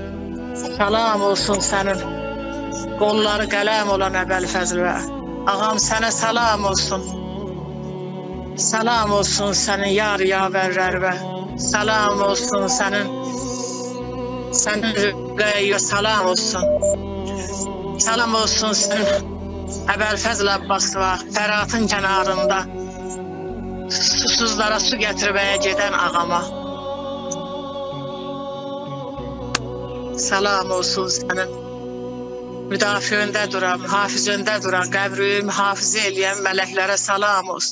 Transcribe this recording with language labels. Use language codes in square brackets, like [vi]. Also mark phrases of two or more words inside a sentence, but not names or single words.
[tr] Selam olsun senin kolları kalem olan Ebel Fezl var. Ağam sana selam olsun. Selam olsun senin yar yaverler ve selam olsun senin Rükkayya selam olsun. Selam olsun senin [az] Əbəlfəzl Abbasova, Fəratın kənarında susuzlara su gətirməyə gedən ağama salam olsun sənin. Müdafiəndə duran, mühafizəndə duran, qəbri mühafizə eləyən mələklərə salam olsun.